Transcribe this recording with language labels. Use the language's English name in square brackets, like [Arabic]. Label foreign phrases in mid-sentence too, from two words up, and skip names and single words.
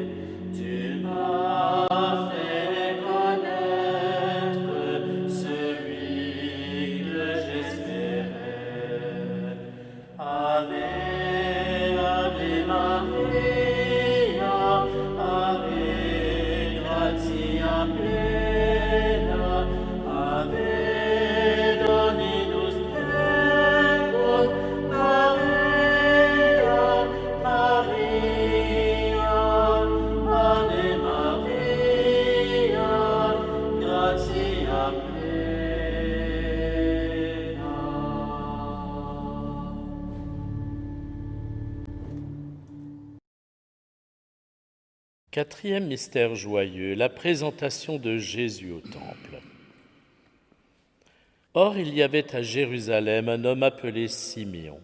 [French] Tu m'as fait connaître celui que j'espérais. [Latin] Ave, Ave Maria, Ave gratia plena, Ave Dominus tecum, Maria, Maria, Ave Maria, gratia plena. [French] Quatrième mystère joyeux, la présentation de Jésus au temple. Or, il y avait à Jérusalem un homme appelé Siméon.